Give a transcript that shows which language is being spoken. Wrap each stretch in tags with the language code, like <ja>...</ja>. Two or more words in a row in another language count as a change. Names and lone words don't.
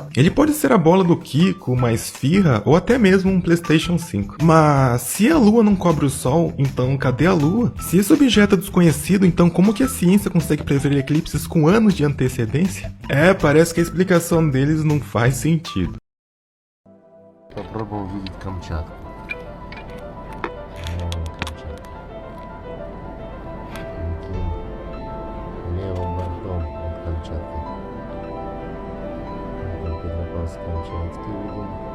<pt>Ele pode ser a bola do Kiko, uma esfirra ou até mesmo um PlayStation 5. Mas se a Lua não cobre o Sol, então cadê a Lua? Se esse objeto é desconhecido, então como que a ciência consegue prever eclipses com anos de antecedência? Parece que a explicação deles não faz sentido.</pt> <ru>Попробуем увидеть Камчатку. Левым бортом от Камчатки. Петропавловск-Камчатский видим.</ru>